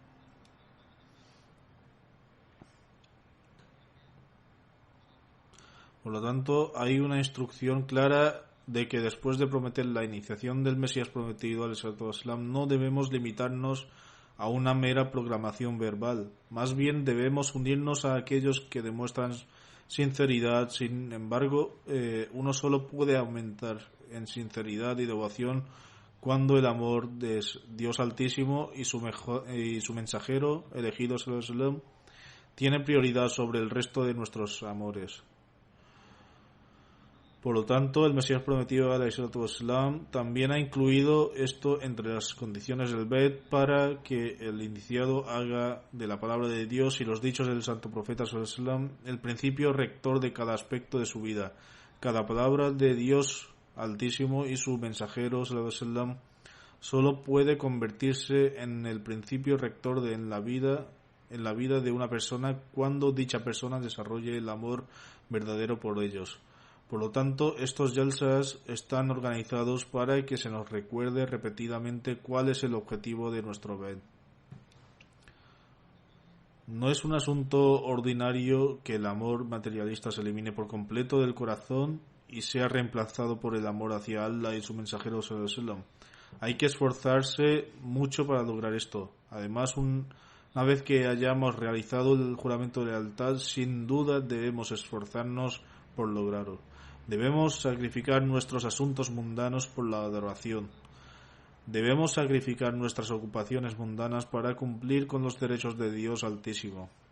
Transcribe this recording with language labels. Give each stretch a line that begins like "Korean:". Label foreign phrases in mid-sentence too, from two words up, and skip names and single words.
Spanish: Por lo tanto, hay una instrucción clara de que después de prometer la iniciación del Mesías prometido,
Arabic: الصلاة والسلام,
Spanish: no debemos limitarnos a una mera programación verbal. Más bien debemos unirnos a aquellos que demuestran sinceridad. Sin embargo, uno solo puede aumentar en sinceridad y devoción cuando el amor de Dios Altísimo y su mensajero elegido,
Arabic: صلى الله عليه وسلم,
Spanish: tiene prioridad sobre el resto de nuestros amores. Por lo tanto, el Mesías prometido,
Arabic: عليه وسلم,
Spanish: también ha incluido esto entre las condiciones del Bed para que el iniciado haga de la palabra de Dios y los dichos del santo profeta
Arabic: صلى الله عليه وسلم
Spanish: el principio rector de cada aspecto de su vida. Cada palabra de Dios Altísimo y su mensajero
Arabic: صلى الله عليه وسلم
Spanish: solo puede convertirse en el principio rector en la vida de una persona cuando dicha persona desarrolle el amor verdadero por ellos. Por lo tanto, estos jalsas están organizados para que se nos recuerde repetidamente cuál es el objetivo de nuestro Bed. No es un asunto ordinario que el amor materialista se elimine por completo del corazón y sea reemplazado por el amor hacia Allah y su mensajero
Arabic: صلى الله عليه وسلم.
Spanish: Hay que esforzarse mucho para lograr esto. Además, una vez que hayamos realizado el juramento de lealtad, sin duda debemos esforzarnos por lograrlo. Debemos sacrificar nuestros asuntos mundanos por la adoración. Debemos sacrificar nuestras ocupaciones mundanas para cumplir con los derechos de Dios Altísimo.